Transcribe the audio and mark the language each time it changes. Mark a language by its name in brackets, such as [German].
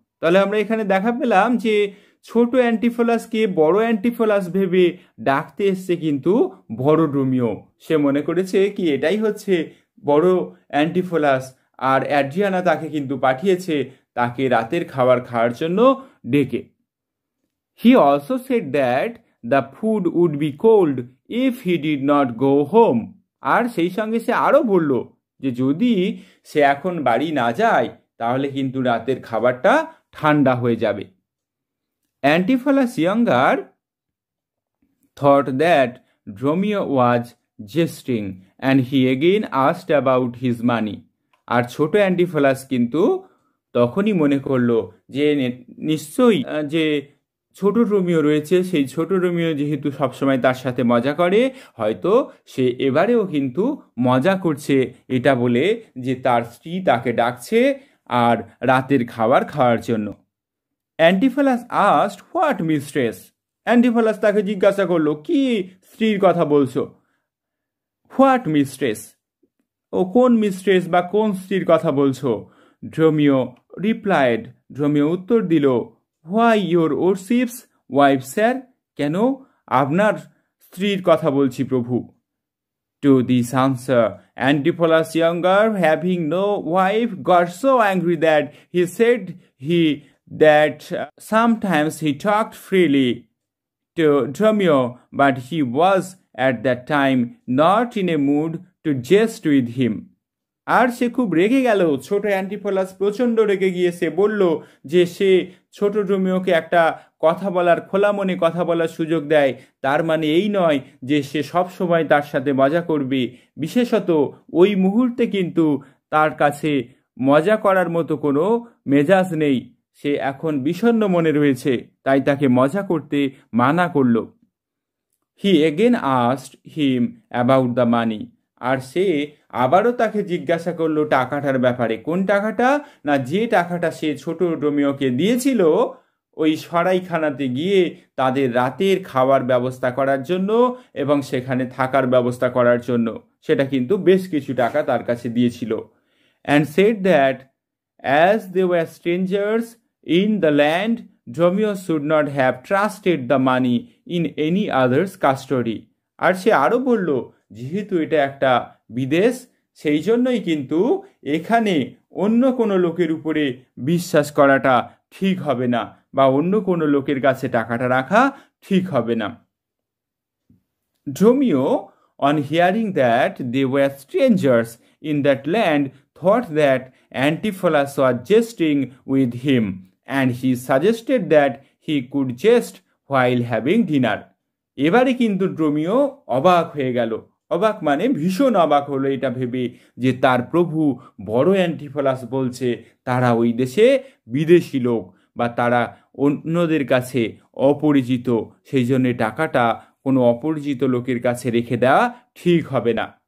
[Bangla] তাহলে আমরা এখানে দেখা পেলাম যে ছোট অ্যান্টিফোলাসকে বড় অ্যান্টিফোলাস ভেবে ডাকতে এসছে কিন্তু বড় ড্রোমিও। সে মনে করেছে কি এটাই হচ্ছে বড় অ্যান্টিফোলাস, আর অ্যাড্রিয়ানা তাকে কিন্তু পাঠিয়েছে তাকে রাতের খাবার খাওয়ার জন্য ডেকে। [English] He also said that the food would be cold if he did not go home. [Bangla] আর সেই সঙ্গে সে আরও বলল যে যদি সে এখন বাড়ি না যায় তাহলে কিন্তু রাতের খাবারটা ঠান্ডা হয়ে যাবে। [English] Antipholus younger thought that Dromio was jesting and he again asked about his money. [Bangla] আর ছোট অ্যান্টিফোলাস কিন্তু তখনই মনে করলো যে নিশ্চয়ই যে ছোট রোমিও রয়েছে, সেই ছোট রোমিও যেহেতু সবসময় তার সাথে মজা করে, হয়তো সে এবারেও কিন্তু মজা করছে এটা বলে যে তার স্ত্রী তাকে ডাকছে আর রাতের খাবার খাওয়ার জন্য। Antipholus [English] Asked what mistress. [Bangla] Antipholus তাকে জিজ্ঞাসা করলো কি স্ত্রীর কথা বলছো। [English] what mistress, [Bangla] ও কোন মিস্ট্রেস বা কোন স্ত্রীর কথা বলছো। ড্রোমিও রিপ্লাইড, ড্রোমিও উত্তর দিল, [English] why your worship's wife sir, [Bangla] কেন আপনার স্ত্রীর কথা বলছি প্রভু। [English] To this answer Antipholus younger having no wife got so angry that he said that sometimes he talked freely to Dromio, but he was at that time not in a mood to jest with him. [Bangla] আর সে খুব রেগে গেল। ছোট Antipholus প্রচণ্ড রেগে গিয়ে সে বলল যে সে ছোট ড্রোমিওকে একটা কথা বলার, খোলা মনে কথা বলার সুযোগ দেয়, তার মানে এই নয় যে সে সব সময় তার সাথে মজা করবে। বিশেষত ওই মুহূর্তে কিন্তু তার কাছে মজা করার মতো কোনো মেজাজ নেই, সে এখন বিষণ্ণ মনে রয়েছে, তাই তাকে মজা করতে মানা করল। [English] He again asked him about the money. [Bangla] আর সে আবারও তাকে জিজ্ঞাসা করলো টাকাটার ব্যাপারে। কোন টাকাটা? না, যে টাকাটা সে ছোট ড্রোমিওকে দিয়েছিল ওই সরাইখানাতে গিয়ে তাদের রাতের খাওয়ার ব্যবস্থা করার জন্য এবং সেখানে থাকার ব্যবস্থা করার জন্য। সেটা কিন্তু বেশ কিছু টাকা তার কাছে দিয়েছিল। [English] And said that as they were strangers in the land, Dromio should not have trusted the money in any other's custody. [Bangla] আর সে আরও বলল যেহেতু এটা একটা বিদেশ, সেই জন্যই কিন্তু এখানে অন্য কোনো লোকের উপরে বিশ্বাস করাটা ঠিক হবে না বা অন্য কোনো লোকের কাছে টাকাটা রাখা ঠিক হবে না। [English] Dromio, on hearing that they were strangers in that land, thought that Antipholus was jesting with him, and he suggested that he could jest while having dinner. [Bangla] এবারে কিন্তু ড্রোমিও অবাক হয়ে গেল। অবাক মানে ভীষণ অবাক হলো এটা ভেবে যে তার প্রভু বড় অ্যান্টিফোলাস বলছে তারা ওই দেশে বিদেশি লোক বা তারা অন্যদের কাছে অপরিচিত, সেই জন্যে টাকাটা কোনো অপরিচিত লোকের কাছে রেখে দেওয়া ঠিক হবে না।